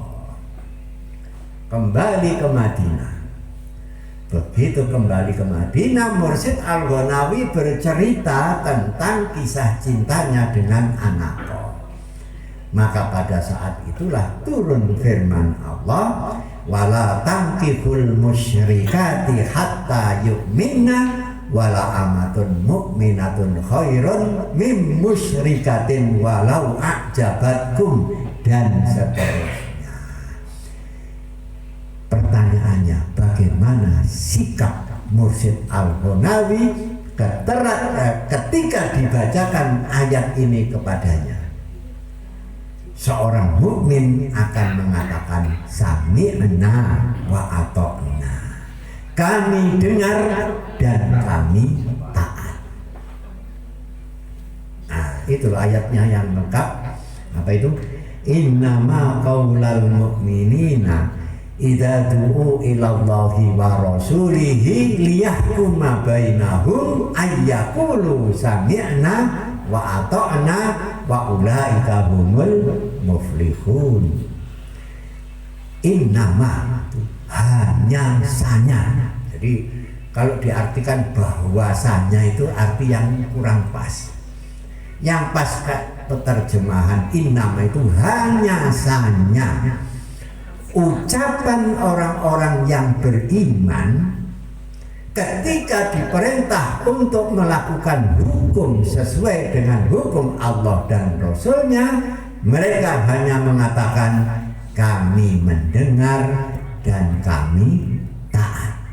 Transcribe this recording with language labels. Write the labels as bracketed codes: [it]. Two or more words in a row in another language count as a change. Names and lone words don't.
[id] Kembali ke Madinah. Begitu kembali ke Madinah, Mursyid Al-Ghanawi bercerita tentang kisah cintanya dengan Anakoh. Maka pada saat itulah turun firman Allah, [ar] "ولا تنكحوا المشركات حتى يؤمن ولأمة مؤمنة خير من مشركة ولو أعجبتكم," [id] dan seterusnya. bagaimana sikap Mursyid Al-Ghonawi ketika dibacakan ayat ini kepadanya. Seorang mukmin akan mengatakan [ar] سمعنا وأطعنا. [id] Kami dengar dan kami taat. Nah, itulah ayatnya yang lengkap. Apa itu? [ar] إنما قول المؤمنين إذا دعوا إلى الله ورسوله ليحكم بينهم أن يقولوا سمعنا وأطعنا وأولئك هم المفلحون. [id] Innama, hanya saja. Jadi kalau diartikan bahwasanya itu arti yang kurang pas. Yang pas penerjemahan innama itu hanya saja ucapan orang-orang yang beriman ketika diperintah untuk melakukan hukum sesuai dengan hukum Allah dan Rasulnya, mereka hanya mengatakan kami mendengar dan kami taat.